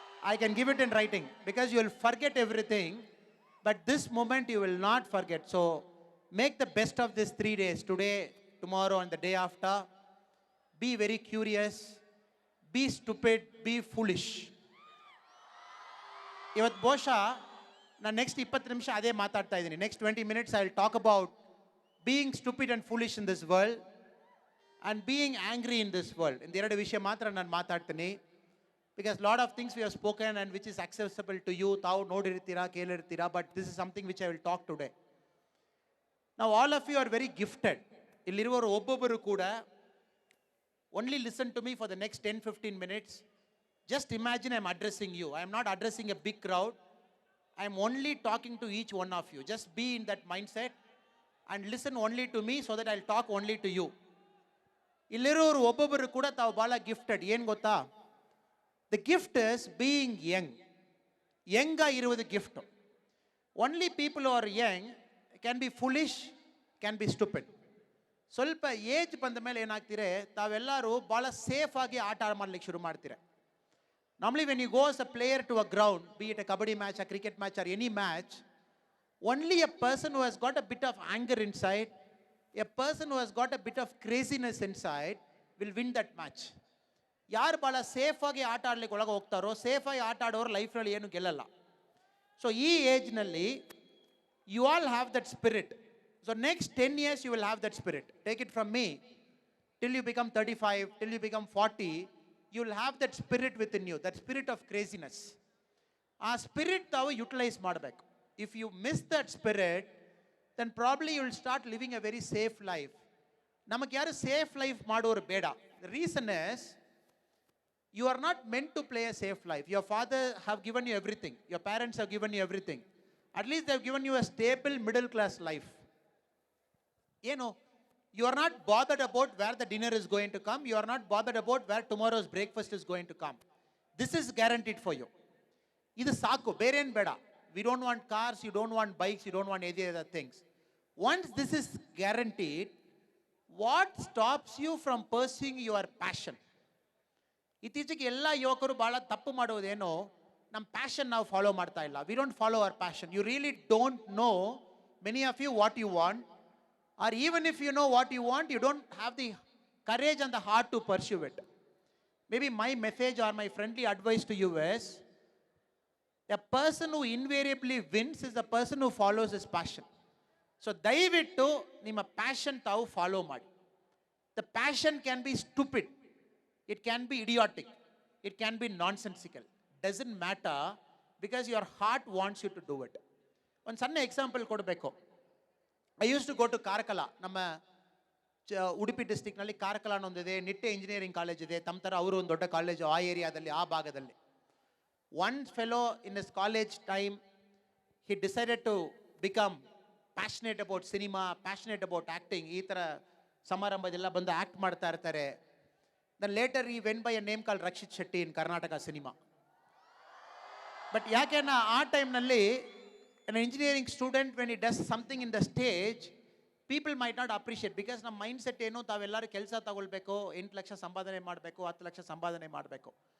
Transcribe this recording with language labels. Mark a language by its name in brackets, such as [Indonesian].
[English] I can give it in writing because you will forget everything, but this moment you will not forget. So make the best of this 3 days, today, tomorrow and the day after. Be very curious, be stupid, be foolish. [Kannada] ಇವತ್ತು ಬಹುಶಃ ನಾನು next 20 ನಿಮಿಷ ಅದೇ ಮಾತಾಡ್ತಾ ಇದ್ದೀನಿ. [English] Next 20 minutes I will talk about being stupid and foolish in this world and being angry in this world. In [Kannada] ಎರಡು ವಿಷಯ ಮಾತ್ರ ನಾನು ಮಾತಾಡ್ತೀನಿ. [English] Because lot of things we have spoken and which is accessible to you. [Kannada] ತಾವು ನೋಡಿರ್ತೀರಾ, ಕೇಳಿರ್ತೀರಾ, [English] But this is something which I will talk today. ನಾವು all of you are very gifted. [Kannada] ಇಲ್ಲಿರುವವರು ಒಬ್ಬೊಬ್ಬರು ಕೂಡ [English] Only listen to me for the next 10-15 minutes. Just imagine I am addressing you. I am not addressing a big crowd. I am only talking to each one of you. Just be in that mind set and listen only to me so that I'll talk only to you. [Kannada] ಇಲ್ಲಿರೋರು ಒಬ್ಬೊಬ್ಬರು ಕೂಡ ತಾವು ಭಾಳ gifted. ಏನು ಗೊತ್ತಾ, [English] The gift is being young. [Kannada] Young ಆಗಿರುವುದು gift. [English] Only people who are young can be foolish, can be stupid. [Kannada] ಸ್ವಲ್ಪ age ಬಂದ ಮೇಲೆ ಏನಾಗ್ತೀರಿ, ತಾವೆಲ್ಲರೂ ಭಾಳ ಸೇಫ್ ಆಗಿ ಆಟ ಮಾಡ್ಲಿಕ್ಕೆ ಶುರು ಮಾಡ್ತೀರ. [English] Normally when you go as a player to a ground, be it a kabaddi match, a cricket match or any match, only a person who has got a bit of anger inside, a person who has got a bit of craziness inside will win that match. [Kannada] ಯಾರು ಭಾಳ ಸೇಫಾಗಿ ಆಟ ಆಡ್ಲಿಕ್ಕೆ ಒಳಗೆ ಹೋಗ್ತಾರೋ, ಸೇಫಾಗಿ ಆಟ ಆಡೋರು ಲೈಫ್ನಲ್ಲಿ ಏನು ಗೆಲ್ಲಲ್ಲ. [English] so [Kannada] ಈ ಏಜ್ನಲ್ಲಿ [English] You all have that spirit. So next 10 years you will have that spirit. Take it from me, till you become 35, till you become 40, you will have that spirit within you, that spirit of craziness. [Kannada] ಆ spirit ತಾವು utilise ಮಾಡಬೇಕು. [English] If you miss that spirit, then probably you will start living a very safe life. [Kannada] ನಮಗೆ ಯಾರು safe life ಮಾಡೋರು ಬೇಡ. [English] The reason is, you are not meant to play a safe life. Your father have given you everything. Your parents have given you everything. At least they have given you a stable middle class life. [Kannada] ಏನು, [English] you are not bothered about where the dinner is going to come. You are not bothered about where tomorrow's breakfast is going to come. This is guaranteed for you. [Kannada] ಇದು ಸಾಕು, ಬೇರೆ ಏನು ಬೇಡ. [English] We don't want cars, you don't want bikes, you don't want any other things. Once this is guaranteed, what stops you from pursuing your passion? [Kannada] ಇತ್ತೀಚೆಗೆ ಎಲ್ಲ ಯುವಕರು ಭಾಳ ತಪ್ಪು ಮಾಡೋದೇನೋ, ನಮ್ಮ ಪ್ಯಾಷನ್ ನಾವು ಫಾಲೋ ಮಾಡ್ತಾ ಇಲ್ಲ. [English] We don't follow our passion. You really don't know, many of you, what you want. Or even if you know what you want, you don't have the courage and the heart to pursue it. Maybe my message or my friendly advice to you is, a person who invariably wins is the person who follows his passion. [Kannada] So ದಯವಿಟ್ಟು ನಿಮ್ಮ passion ತಾವು follow ಮಾಡಿ. [English] The passion can be stupid, it can be idiotic, it can be nonsensical, doesn't matter. Because your heart wants you to do it. [Kannada] ಒಂದು ಸಣ್ಣ example ಕೊಡಬೇಕು. [English] I use to go to Karkala. [Kannada] ನಮ್ಮ Udupi ಡಿಸ್ಟಿಕ್ನಲ್ಲಿ Karkala ಅನ್ನೊಂದಿದೆ, Nitte engineering college ಇದೆ. ತಮ್ಮ ಥರ ಅವರು ಒಂದು ದೊಡ್ಡ ಕಾಲೇಜು ಆ ಏರಿಯಾದಲ್ಲಿ, ಆ ಭಾಗದಲ್ಲಿ. [English] One fellow in his college time, he decided to become passionate about cinema, passionate about acting. [Kannada] ಈ ಥರ ಸಮಾರಂಭದೆಲ್ಲ ಬಂದು ಆ್ಯಕ್ಟ್ ಮಾಡ್ತಾ ಇರ್ತಾರೆ. [English] Then later he went by a name call Rakshit Shetty in Karnataka cinema. But [Kannada] ಯಾಕೆನ್ನ ಆ ಟೈಮ್ನಲ್ಲಿ [English] an engineering student when he does something in the stage, people might not appreciate, because [Kannada] ನಮ್ಮ mind set ಏನು, ತಾವೆಲ್ಲರೂ ಕೆಲಸ ತಗೊಳ್ಬೇಕು, 8 ಲಕ್ಷ ಸಂಪಾದನೆ ಮಾಡಬೇಕು, [English] 10 ಲಕ್ಷ ಸಂಪಾದನೆ ಮಾಡಬೇಕು.